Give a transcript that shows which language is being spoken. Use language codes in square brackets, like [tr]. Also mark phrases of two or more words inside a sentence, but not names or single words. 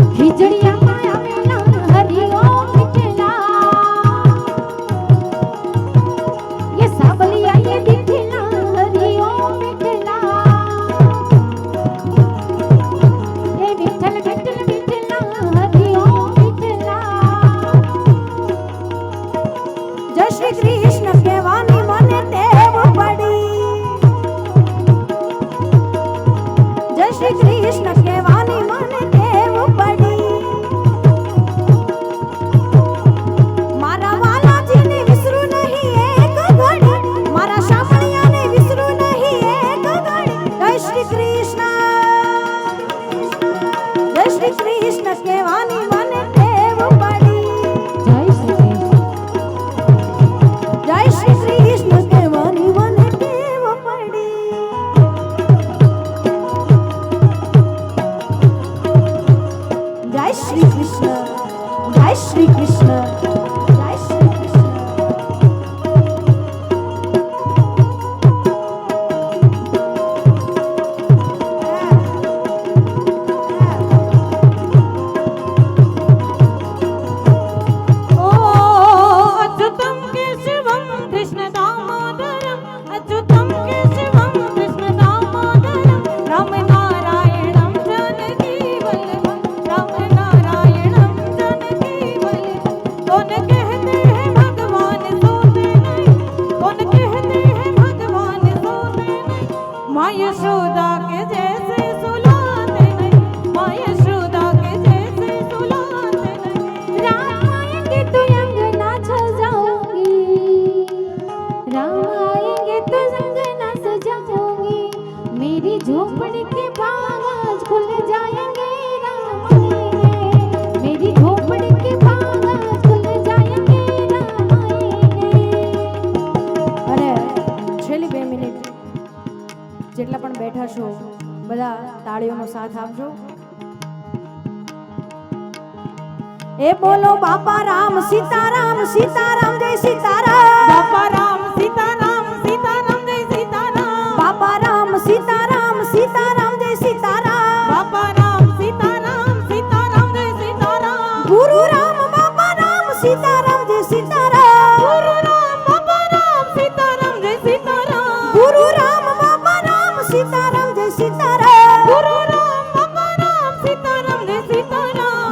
[gu] વીજળિયામાં આવેલા [hi] હરિઓમ વિઠ્ઠલા ये सावलिया ये दिखला हरिओम विठ्ठला ये विठ्ठल विठ्ठल विठ्ठला हरिओम विठ्ठला [gu] જય શ્રી કૃષ્ણ કહેવાની મને ટેવ પડી જય શ્રી કૃષ્ણ કહેવાની મને ટેવ પડી મારા વાલાજીને વિસરું નહીં એક ઘડી મારા શામળિયાને વિસરું નહીં એક ઘડી જય શ્રી કૃષ્ણ કહેવાની મને ટેવ પડી [hi] जय श्री कृष्ण [gu] જય શ્રી કૃષ્ણ કહેવાની મને ટેવ પડી જય શ્રી કૃષ્ણ જય શ્રી કૃષ્ણ જય શ્રી કૃષ્ણ [hi] ओ अच्युतम केशवम कृष्ण दामोदरम अच्युतम केशवम कृष्ण दामोदरम राम नारायणम जानकी वल्लभम राम नारायणम जानकी वल्लभम कौन कहते हैं भगवान सोते नहीं कौन कहते हैं भगवान सोते नहीं माँ यशोदा के जैसे सुलाते नहीं माँ यशोदा के जैसे सुलाते नहीं राम आएंगे तो अंगना सजाऊंगी राम आएंगे तो अंगना सजाऊंगी मेरी झोपड़ी के बाग आज खुल जाएंगे राम आएंगे मेरी झोपड़ी के बाग आज खुल जाएंगे राम आएंगे [gu] અને છેલ્લી 2 મિનિટ જેટલા પણ બેઠા છો બધા તાળીઓનો સાથ આપજો એ બોલો બાપા રામ સીતારામ સીતારામ જય સીતારામ [hi] बापा राम सीताराम सीताराम जय सीताराम [gu] બાપા રામ સીતારામ સીતારામ જય સીતારામ [hi] बापा राम सीताराम सीताराम जय सीताराम [gu] ગુરુ રામ બાપા રામ સીતારામ જય સીતારામ [hi] गुरु राम बापा राम सीताराम जय सीताराम [gu] ગુરુ રામ બાપા રામ સીતારામ જય સીતારામ [hi] गुरु राम बापा राम सीताराम जय सीताराम